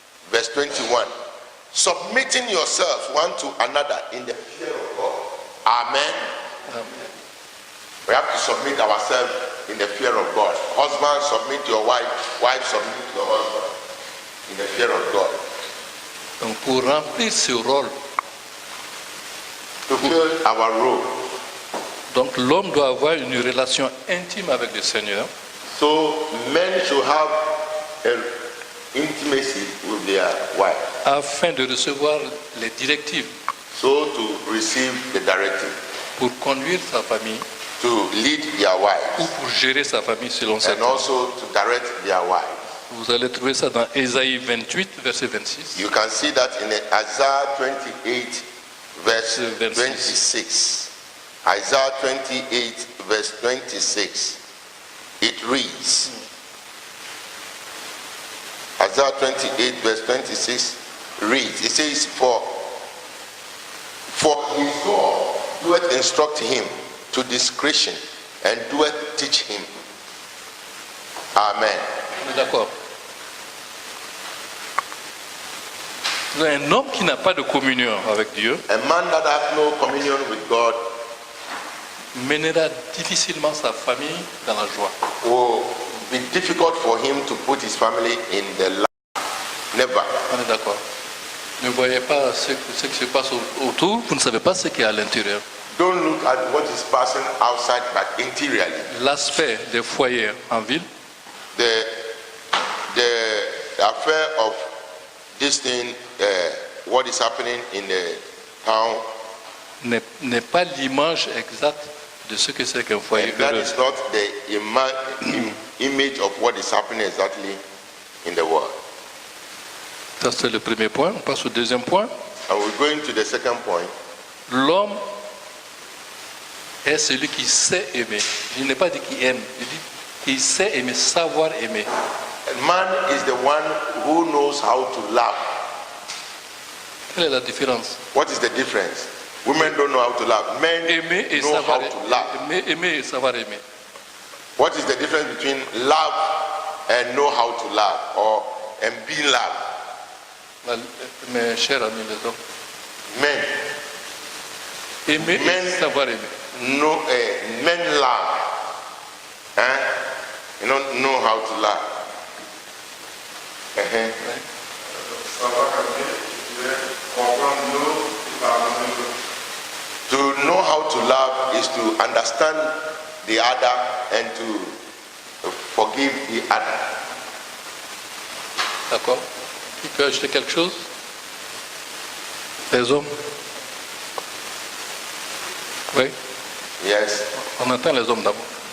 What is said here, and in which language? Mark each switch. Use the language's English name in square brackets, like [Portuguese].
[English] verse 21. Submitting yourselves one to another in the fear of God. Amen. Amen. We have to submit ourselves in the fear of God. Husband, submit your wife. Wife, submit your husband in the fear of God. [French] Donc pour remplir ce rôle, [English] To fill our role. [French] donc l'homme doit avoir une relation intime avec le Seigneur [English] So men should have an intimacy with their wife. [French] afin de recevoir les directives [English] So to receive the directive. [French] pour conduire sa famille [English] To lead their [French] ou [English] wives. [French] pour gérer sa famille selon sa [English] And also to direct their wives. [French] Vous allez trouver ça dans Ésaïe 28, verset 26. [English] You can see that in Isaiah 28, verse 26. 26. Isaiah 28, verse 26. It reads, Isaiah 28, verse 26 reads, it says, For his God doeth instruct him to discretion, and doeth teach him. Amen. [French] On est d'accord. Un homme qui n'a pas de communion avec Dieu [English] A man that has no communion with God [French] mènera difficilement sa famille dans la joie. [English] will be difficult for him to put his family in the life. Never. [French] On est d'accord. Ne voyez pas ce qui se passe autour, vous ne savez pas ce qui est à l'intérieur. [English] Don't look at what is passing outside, but interiorly. [French] L'aspect des foyers en ville [English] The affair of this thing, what is happening in the town, [French] n'est pas l'image exacte de ce que c'est qu'un foyer [English] and that [French] heureux. [English] is not the image of what is happening exactly in the world. [French] Ça, c'est le premier point. On passe au deuxième point. [English] And we're going to the second point. [French] L'homme est celui qui sait aimer. Je n'ai pas dit qui aime, je dis qui sait aimer, savoir aimer. [English] A man is the one who knows how to love. [French] Quelle est la différence? [English] What is the difference? Women don't know how to love. Men [French] Aimer et [English] know [French] savoir [English] how to love. [French] aimer et savoir aimer. [English] What is the difference between love and know how to love, or and being loved? [French] Mes chers amis les hommes, [English] Men [French] aimer [English] Men- [French] et savoir aimer. [English] know, men love. You don't know how to love. [French] Savoir aimer, c'est comprendre l'autre et pardonner l'autre. [English] To know how to love is to understand the other and to forgive the other. [French] D'accord? Qui peut ajouter quelque chose? Les hommes? Oui, [English] Yes, [French] on entend les hommes d'abord.